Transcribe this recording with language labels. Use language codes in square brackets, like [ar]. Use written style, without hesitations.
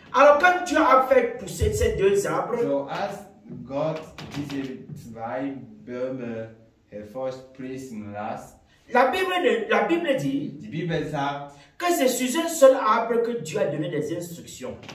[fr] Alors quand Dieu a fait pousser ces deux arbres, [de] So als Gott diese zwei Bäume hervorsprießen lässt, [fr] la Bible dit [de] die Bibel sagt, [fr] que c'est sur un seul arbre que Dieu a donné des instructions.